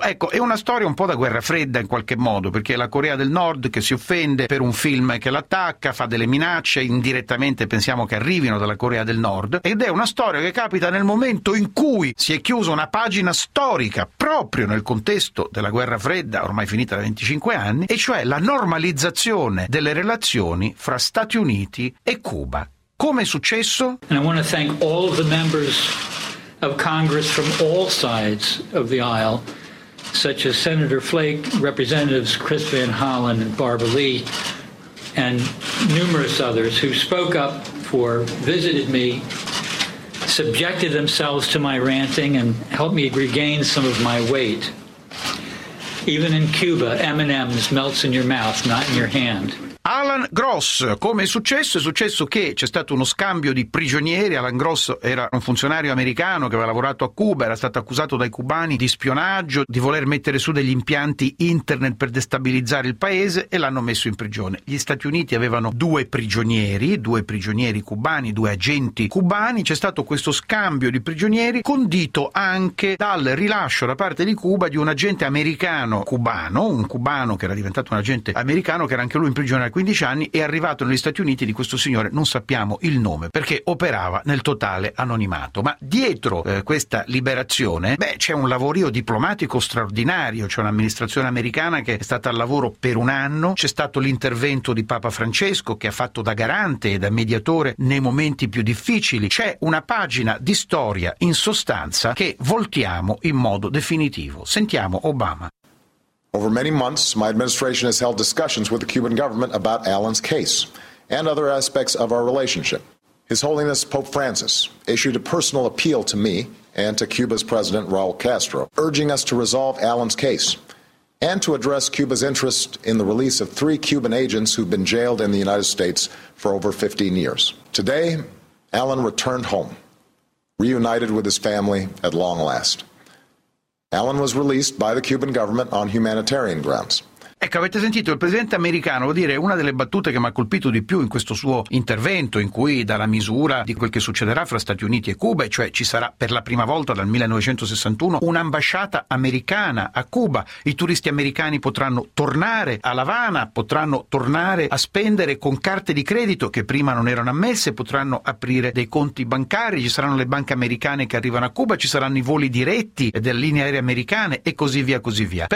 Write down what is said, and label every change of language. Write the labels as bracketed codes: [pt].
[it] Ecco, è una storia un po' da guerra fredda in qualche modo, perché la Corea del Nord che si offende per un film che l'attacca, fa delle minacce, indirettamente pensiamo che arrivino dalla Corea del Nord, ed è una storia che capita nel momento in cui si è chiusa una pagina storica, proprio nel contesto della guerra fredda, ormai finita da 25 anni, e cioè la normalizzazione delle relazioni fra Stati Uniti e Cuba. Come è successo? [en] And I want to thank all of the members of Congress from all sides of the aisle, such as Senator Flake, Representatives Chris Van Hollen and Barbara Lee, and numerous others who spoke up for, visited me, subjected themselves to my ranting and helped me regain some of my weight. Even in Cuba, M&M's melts in your mouth, not in your hand. [it] Alan Gross, come è successo? È successo che c'è stato uno scambio di prigionieri. Alan Gross era un funzionario americano che aveva lavorato a Cuba, era stato accusato dai cubani di spionaggio, di voler mettere su degli impianti internet per destabilizzare il paese, e l'hanno messo in prigione. Gli Stati Uniti avevano due prigionieri cubani, due agenti cubani. C'è stato questo scambio di prigionieri condito anche dal rilascio da parte di Cuba di un agente americano cubano, un cubano che era diventato un agente americano, che era anche lui in prigione 15 anni, è arrivato negli Stati Uniti di questo signore, non sappiamo il nome, perché operava nel totale anonimato. Ma dietro questa liberazione, beh, c'è un lavorio diplomatico straordinario, c'è un'amministrazione americana che è stata al lavoro per un anno, c'è stato l'intervento di Papa Francesco che ha fatto da garante e da mediatore nei momenti più difficili, c'è una pagina di storia in sostanza che voltiamo in modo definitivo. Sentiamo Obama. [en] Over many months, my administration has held discussions with the Cuban government about Alan's case and other aspects of our relationship. His Holiness Pope Francis issued a personal appeal to me and to Cuba's President Raul Castro, urging us to resolve Alan's case and to address Cuba's interest in the release of three Cuban agents who've been jailed in the United States for over 15 years. Today, Alan returned home, reunited with his family at long last. Alan was released by the Cuban government on humanitarian grounds. [it] Ecco, avete sentito, il presidente americano, vuol dire, una delle battute che mi ha colpito di più in questo suo intervento, in cui dà la misura di quel che succederà fra Stati Uniti e Cuba, cioè ci sarà per la prima volta dal 1961 un'ambasciata americana a Cuba, i turisti americani potranno tornare a La Habana, potranno tornare a spendere con carte di credito che prima non erano ammesse, potranno aprire dei conti bancari, ci saranno le banche americane che arrivano a Cuba, ci saranno i voli diretti delle linee aeree americane e così via, così via.